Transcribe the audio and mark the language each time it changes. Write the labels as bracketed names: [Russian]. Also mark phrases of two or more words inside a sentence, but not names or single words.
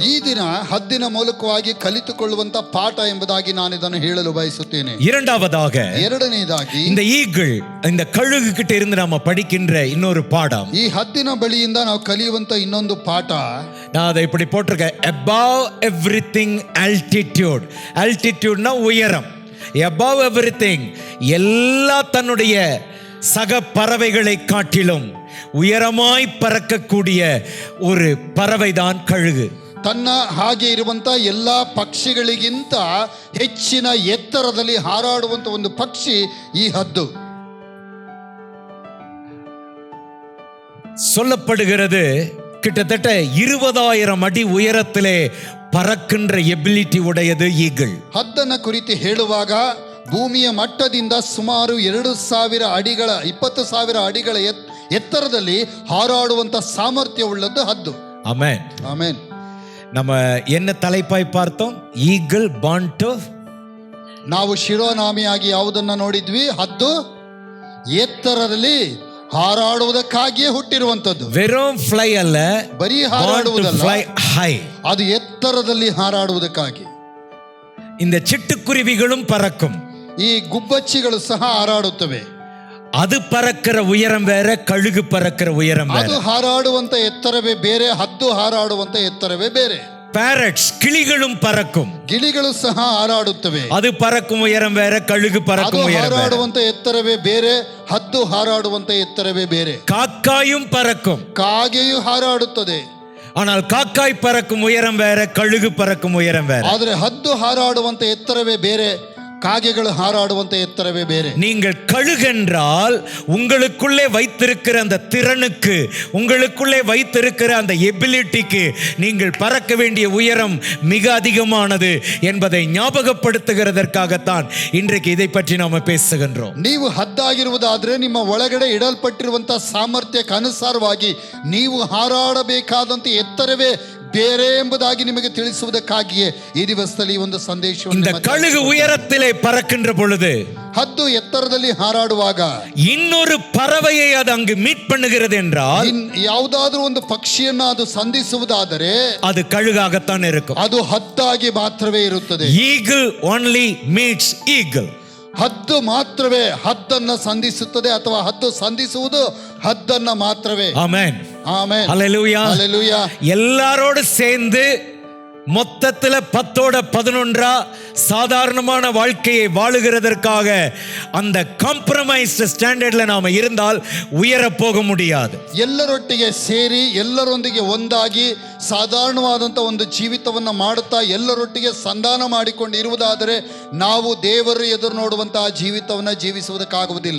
[Kannada] ಈ ದಿನ ಹದ್ದಿನ ಮೂಲಕವಾಗಿ ಕಲಿತುಕೊಳ್ಳುವಂತ ಪಾಠ ಎಂಬುದಾಗಿ ನಾನು ಇದನ್ನು ಹೇಳಲು ಬಯಸುತ್ತೇನೆ. [Tamil] இரண்டாவதாக, [Kannada] ಎರಡನೇದಾಗಿ, [Tamil] இந்த ஈகிள், இந்த கழுகு கிட்ட இருந்து நாம படிக்கின்ற இன்னொரு பாடம், [Kannada] ಈ ಹದ್ದಿನ ಬಳಿಯಿಂದ ನಾವು ಕಲಿಯುವಂತ ಇನ್ನೊಂದು ಪಾಠ. [Tamil] நான் அதை இப்படி போட்டிருக்கேன், [English] above everything altitude. [Tamil] altitudeனா உயரம். [English] above everything, [Tamil] எல்லா தன்னுடைய சக பறவைகளை காட்டிலும் உயரமாய் பறக்கக்கூடிய ஒரு பறவைதான் கழுகு. [Kannada] ತನ್ನ ಹಾಗೆ ಇರುವಂತ ಎಲ್ಲಾ ಪಕ್ಷಿಗಳಿಗಿಂತ ಹೆಚ್ಚಿನ ಎತ್ತರದಲ್ಲಿ ಹಾರಾಡುವಂತ ಒಂದು ಪಕ್ಷಿ ಈ ಹದ್ದು. [Tamil] சொல்லப்படுகிறது கிட்டத்தட்ட 20,000 அடி உயரத்திலே பறக்கின்ற எபிலிட்டி உடையது ஈகிள். [Kannada] ಹದ್ದನ್ನ ಕುರಿತು ಹೇಳುವಾಗ ಭೂಮಿಯ ಮಟ್ಟದಿಂದ ಸುಮಾರು 20,000 ಅಡಿಗಳ ಎತ್ತರದಲ್ಲಿ ಹಾರಾಡುವಂತ ಸಾಮರ್ಥ್ಯ ಉಳ್ಳದ್ದು ಹದ್ದು. ಆಮೆನ್, ಆಮೆನ್. [Tamil] நம்ம என்ன தலைப்பாய் பார்த்தோம்? ஈகிள் [English] born to, [Kannada] ನಾವು ಶಿರೋನಾಮಿಯಾಗಿ ಯಾವುದನ್ನ ನೋಡಿದ್ವಿ? ಹದ್ದು ಎತ್ತರದಲ್ಲಿ ಹಾರಾಡುವುದಕ್ಕಾಗಿಯೇ ಹುಟ್ಟಿರುವಂತದ್ದು. [Tamil] வெறும் fly அல்ல, [Kannada] ಬರೀ ಹಾರಾಡುವುದಲ್ಲ, [English] fly high. [Kannada] ಅದು ಎತ್ತರದಲ್ಲಿ ಹಾರಾಡುವುದಕ್ಕಾಗಿ. [Tamil] இந்த சிட்டுக்குருவிகளும் பறக்கும், [Kannada] ಈ ಗುಬ್ಬಚ್ಚಿಗಳು ಸಹ ಹಾರಾಡುತ್ತವೆ. [Tamil] அது பறக்கிற உயரம் வேற, கழுகு பறக்கிற உயரம் வேற. [Kannada] ಅದು ಹಾರಾಡುವಂತ ಎತ್ತರವೇ ಬೇರೆ, ಹದ್ದು ಹಾರಾಡುವಂತ ಎತ್ತರವೇ ಬೇರೆ. [Tamil] ಪ್ಯಾರಟ್ಸ್, ಗಿಳಿகளும் பறக்கும், [Kannada] ಗಿಳಿಗಳು ಸಹ ಹಾರಾಡುತ್ತವೆ. [Tamil] அது பறக்கும் உயரம் வேற, கழுகு பறக்கும் உயரம் வேற. [Kannada] ಹಾರಾಡುವಂತ ಎತ್ತರವೇ ಬೇರೆ, ಹದ್ದು ಹಾರಾಡುವಂತ ಎತ್ತರವೇ ಬೇರೆ. [Tamil] காக்காயும் பறக்கும், [Kannada] ಕಾಗೆಯು ಹಾರಾಡುತ್ತದೆ. [Tamil] ஆனால் காக்காய் பறக்கும் உயரம் வேற, கழுகு பறக்கும் உயரம் வேற. [Kannada] ಆದರೆ ಹದ್ದು ಹಾರಾಡುವಂತ ಎತ್ತರವೇ ಬೇರೆ, காகைகள் ಹಾರಾಡುವಂತ ಎತ್ತರವೇ ಬೇರೆ. [Tamil] நீங்கள் கழுகென்றால் உங்களுக்குள்ளே வைத்திருக்கிற அந்த திறனுக்கு, உங்களுக்குள்ளே வைத்திருக்கிற அந்த எபிலிட்டிக்கு நீங்கள் பறக்க வேண்டிய உயரம் மிக அதிகமானது என்பதை ஞாபகப்படுத்துகிறதற்காகத்தான் இன்றைக்கு இதை பற்றி நாம பேசுகின்றோம். [Kannada] ನೀವು ಹದ್ದಾಗಿರುವುದಾದ್ರೆ ನಿಮ್ಮ ಒಳಗಡೆ ಇಡಲ್ಪಟ್ಟಿರುವಂತ ಸಾಮರ್ಥ್ಯಕ್ಕೆ ಅನುಸಾರವಾಗಿ ನೀವು ಹಾರಾಡಬೇಕಾದಂತ ಎತ್ತರವೇ ಬೇರೆ ಎಂಬುದಾಗಿ ನಿಮಗೆ ತಿಳಿಸುವುದಕ್ಕಾಗಿಯೇ ಈ ದಿವಸದಲ್ಲಿ ಒಂದು ಸಂದೇಶವನ್ನು. [Tamil] இந்த கழுகு உயரத்திலே பறக்கின்ற பொழுது, [Kannada] ಹದ್ದು ಎತ್ತರದಲ್ಲಿ ಹಾರಾಡುವಾಗ [Tamil] இன்னொரு பறவையை அது அங்கு மீட் பண்ணுகிறது என்றால், [Kannada] ಯಾವುದಾದ್ರೂ ಒಂದು ಪಕ್ಷಿಯನ್ನ ಅದು ಸಂಧಿಸುವುದಾದರೆ [Tamil] அது கழுகாகத்தான் இருக்கும். [Kannada] ಅದು ಹದ್ದಾಗಿ ಮಾತ್ರವೇ ಇರುತ್ತದೆ. [English] Eagle only meets eagle. [Kannada] ಹದ್ದು ಮಾತ್ರವೇ ಹದ್ದನ್ನ ಸಂಧಿಸುತ್ತದೆ, ಅಥವಾ ಹದ್ದು ಸಂಧಿಸುವುದು ಹದ್ದನ್ನ ಮಾತ್ರವೇ. [Tamil] ஆமென், [Kannada] ಆಮೆನ್, [Tamil] ஹல்லேலூயா, [Kannada] ಹಲ್ಲೆಲೂಯಾ. [Tamil] எல்லாரோடு சேர்ந்து மொத்தத்துல 10-11 சாதாரணமான வாழ்க்கையை வாழுகிறதற்காக அந்த [English] compromised standardல [Tamil] நாம இருந்தால் உயர போக முடியாது. [Kannada] ಎಲ್ಲರೊಟ್ಟಿಗೆ ಸೇರಿ ಎಲ್ಲರೊಂದಿಗೆ ಒಂದಾಗಿ ಸಾಧಾರಣವಾದಂಥ ಒಂದು ಜೀವಿತವನ್ನು ಮಾಡುತ್ತಾ ಎಲ್ಲರೊಟ್ಟಿಗೆ ಸಂಧಾನ ಮಾಡಿಕೊಂಡು ಇರುವುದಾದರೆ ನಾವು ದೇವರು ಎದುರು ನೋಡುವಂತಹ ಜೀವಿತವನ್ನು ಜೀವಿಸುವುದಕ್ಕಾಗುವುದಿಲ್ಲ.